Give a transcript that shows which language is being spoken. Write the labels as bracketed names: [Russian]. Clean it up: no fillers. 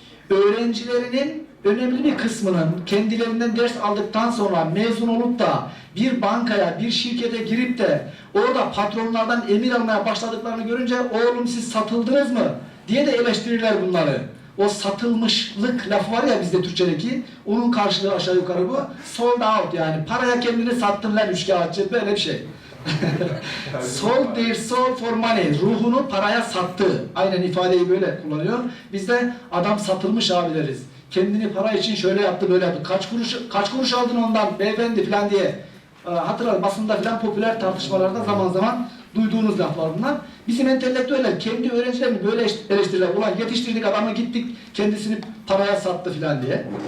[Turkish] Öğrencilerinin önemli bir kısmının kendilerinden ders aldıktan sonra mezun olup da bir bankaya, bir şirkete girip de orada patronlardan emir almaya başladıklarını görünce oğlum siz satıldınız mı diye de eleştirirler bunları. O satılmışlık lafı var ya bizde Türkçedeki, onun karşılığı aşağı yukarı bu. [English] Sold out [Turkish] yani. Paraya kendini sattın lan üçkağıtçı, böyle bir şey. [English] Sold their soul for money. [Turkish] Ruhunu paraya sattı. Aynen ifadeyi böyle kullanıyor. Bizde adam satılmış abi deriz. Kendini para için şöyle yaptı, böyle yaptı. Kaç kuruş aldın ondan beyefendi falan diye. Hatırlar basında falan popüler tartışmalarda zaman zaman duyduğunuz laflar bunlar. Bizim entelektüeller kendi öğrencilerini böyle eleştirirler. Ulan yetiştirdik adamı, gittik kendisini paraya sattı falan diye.